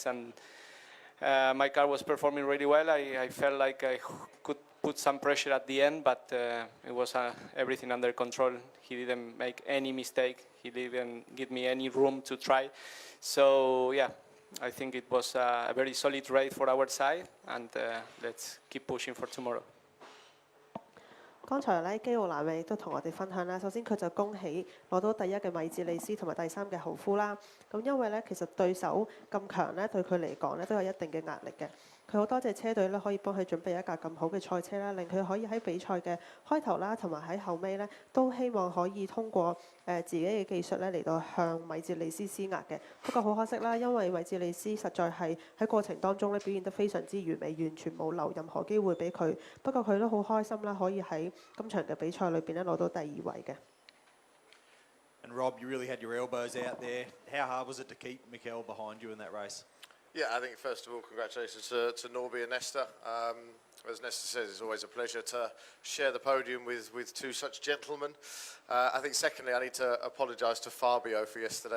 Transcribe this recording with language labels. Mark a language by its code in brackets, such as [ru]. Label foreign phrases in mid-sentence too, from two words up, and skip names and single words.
[en] And my car was performing really well. I felt like I could put some pressure at the end, but it was everything under control. He didn't make any mistake. He didn't give me any room to try. So yeah, I think it was a very solid race for our side, and let's keep pushing for tomorrow. [yue] 剛才咧基奧蘭美亦都同我哋分享啦。首先佢就恭喜攞到第一嘅米治利斯同埋第3嘅侯夫啦。咁因為咧其實對手咁強咧，對佢嚟講咧都有一定嘅壓力嘅。佢好多謝車隊咧，可以幫佢準備一架咁好嘅賽車啦，令佢可以喺比賽嘅開頭啦，同埋喺後尾咧，都希望可以通過自己嘅技術咧嚟到向米哲利斯施壓嘅。不過好可惜啦，因為米哲利斯實在係喺過程當中咧表現得非常之完美，完全冇留任何機會俾佢。不過佢都好開心啦，可以喺今場嘅比賽裏邊咧攞到第2位嘅。 [en] And Rob, you really had your elbows out there. How hard was it to keep Mikel behind you in that race? Yeah, I think first of all, congratulations to Norby and Nesta. As Nesta says, it's always a pleasure to share the podium with two such gentlemen. I think secondly, I need to apologise to Fabio for yesterday.